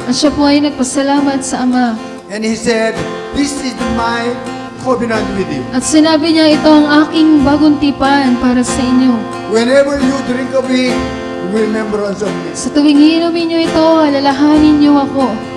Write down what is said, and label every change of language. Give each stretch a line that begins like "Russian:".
Filipino: at siya po ay nagpasalamat sa Ama.
English: And He said, "This is my covenant with you.
Filipino: At sinabi niya, ito ang aking bagong tipan para sa inyo.
English: Whenever you drink of it, remembrance of me."
Filipino: Sa tuwing iinumin niyo ito, alalahanin niyo ako.